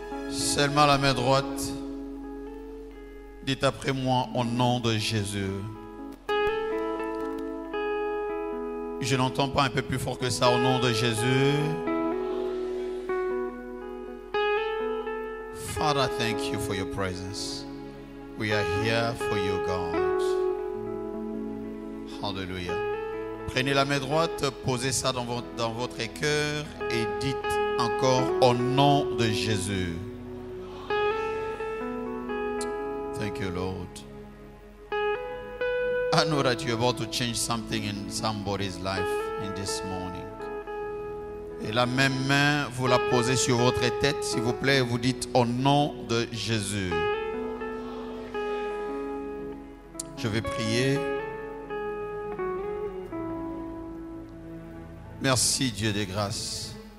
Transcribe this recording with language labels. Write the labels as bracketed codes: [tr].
[fr] Seulement la main droite. Dites après moi au nom de Jésus. Je n'entends pas un peu plus fort que ça, au nom de Jésus. [en] Father, thank you for your presence. We are here for you, God. Hallelujah. [fr] Prenez la main droite, posez ça dans votre cœur et dites encore au nom de Jésus. [en] Thank you, Lord. I know that you're about to change something in somebody's life in this morning. [fr] Et la même main, vous la posez sur votre tête, s'il vous plaît, et vous dites au nom de Jésus. Je vais prier. Merci Dieu des grâces.